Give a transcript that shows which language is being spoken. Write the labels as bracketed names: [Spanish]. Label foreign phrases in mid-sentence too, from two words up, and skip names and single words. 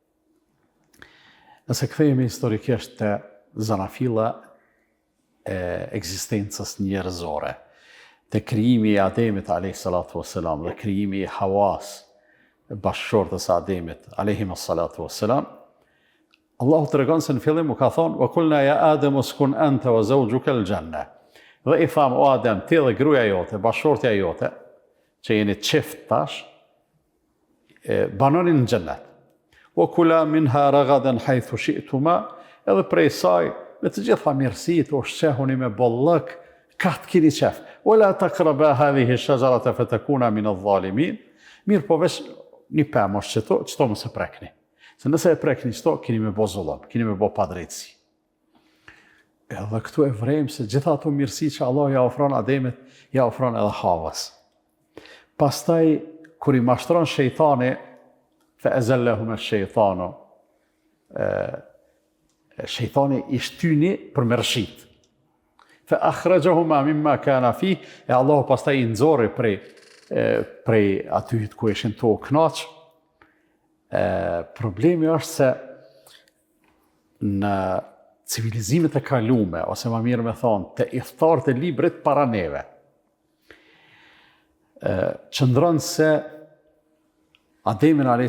[Albanian] Nëse kthehemi historikisht të zanafilla e ekzistencës njerëzore, të krijimi i Ademit a.s. dhe krijimi i Hawas, bashkëshortës së Ademit a.s. Allahu të regon se në fillim u ka thonë, [Arabic] وقلنا يا آدم اسكن أنت وزوجك الجنة. [Albanian] Dhe i thamë, o Adem, ti dhe gruaja jote, bashkëshortja jote, që jeni çift tash, banonin në xhennet. [Arabic] وكلا منها رغدا حيث شئتما, [Albanian] edhe prej saj, me të gjitha mirësitë, u shqehuni me bollëk, ka të kini qef. [Arabic] ولا تقربا هذه الشجرة فتكونا من الظالمين. [Albanian] Mirë po veç një pemë është qëto mos e prekni. Se nëse e prekni qëto, keni me bo zullum, keni me bo padrejtësi. Edhe këtu e vrejmë se gjitha ato mirësi që Allah ja ofron Ademit, ja ofron edhe Havas. Pastaj, kur i mashtron shejtani, [Arabic] فأزلهما الشيطان, [Albanian] shejtani i shtyni për mërshit. [Arabic] فأخرجهما مما كانا في, [Albanian] e Allahu pastaj i nxorri prej atyit ku ishin to knaq. Problemi është se në civilizimet e kalume, ose më mirë me thonë, të idhtarët e librit para neve, qëndron se Ademin a.s.